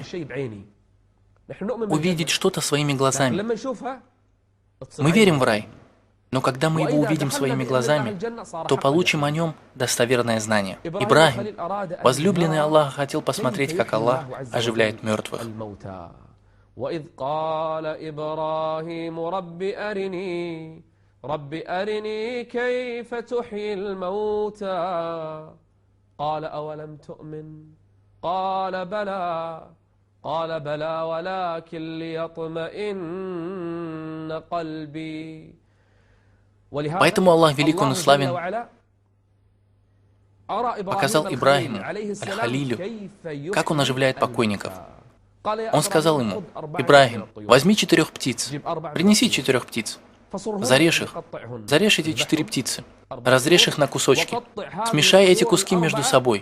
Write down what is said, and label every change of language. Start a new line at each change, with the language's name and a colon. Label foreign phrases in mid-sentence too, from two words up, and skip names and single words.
Russian: Увидеть что-то своими глазами. Мы верим в рай, но когда мы его увидим своими глазами, то получим о нем достоверное знание. Ибрахим, возлюбленный Аллаха, хотел посмотреть, как Аллах оживляет мертвых.
Arabic: وإذ قال إبراهيم رب أرني كيف تحيي الموتى قال أولم تؤمن قال بلى ولكن ليطمئن قلبي.
Russian: Поэтому Аллах велик, он и славен, показал Ибрахиму, Аль-Халилю, как он оживляет покойников. Он сказал ему: «Ибрахим, возьми 4 птиц, принеси 4 птиц, зарежь их, зарежь эти 4 птицы, разрежь их на кусочки, смешай эти куски между собой».